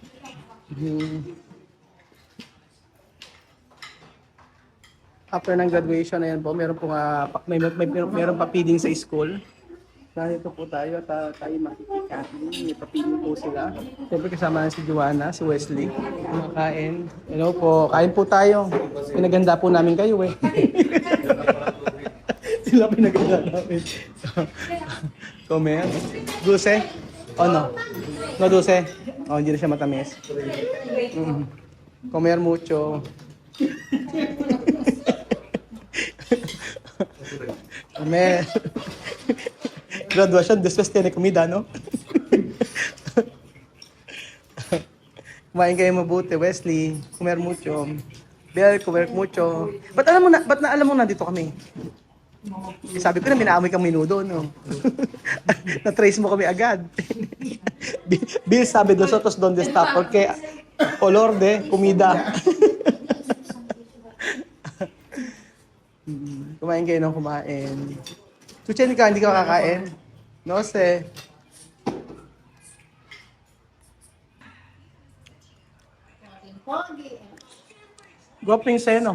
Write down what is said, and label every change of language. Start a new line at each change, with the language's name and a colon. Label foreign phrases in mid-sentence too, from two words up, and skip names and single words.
Filipino: After ng graduation, ayan po, meron po meron pa feeding sa school. Nandito po tayo at tayo makikikain. May papiling po sila. Siyempre kasama na si Joanna, si Wesley. Kumakain. Hello po. Kain po tayo. Pinaganda po namin kayo eh. Sila pinaganda namin.
Spanish: Comer. Dulce? O no? No dulce? O,
Filipino: hindi na siya matamis.
Spanish: Comer mucho. Comer. Graduation, después tiene comida, no?
Filipino: Kumain kayo mabuti,
Spanish: Wesley. Comer mucho. Bel, comer mucho.
Filipino: Ba't alam mo nandito kami? Eh, sabi ko na minaamoy kang minudo, no? Na-trace mo kami agad. Bill sabi,
Spanish: nosotros donde está, porque olor de comida.
Filipino: Kumain kayo ng kumain. Chuchen ka, hindi ka makakain? No, se. Gwaping seno.